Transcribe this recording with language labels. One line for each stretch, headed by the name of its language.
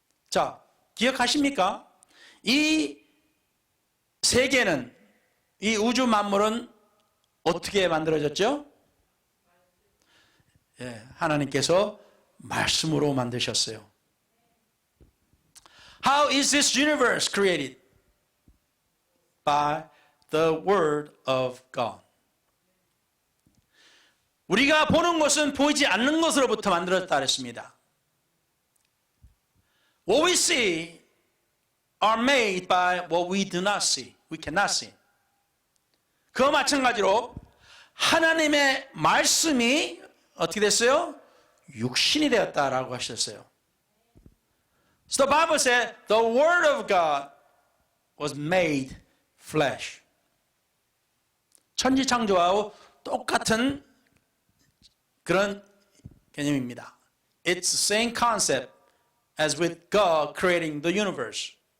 Korean: 자, 기억하십니까? 이 세계는, 이 우주 만물은 어떻게 만들어졌죠? 예, 하나님께서 말씀으로 만드셨어요.
English: How is this universe created? By the word of God.
Korean: 우리가 보는 것은 보이지 않는 것으로부터 만들어졌다 그랬습니다.
English: What we see are made by what we do not see. We cannot see.
Korean: 그와 마찬가지로 하나님의 말씀이 어떻게 됐어요? 육신이 되었다라고 하셨어요.
English: So the Bible said the word of God was made flesh.
Korean: 천지창조하고 똑같은 그런 개념입니다.
English: It's the same concept as with God creating the universe.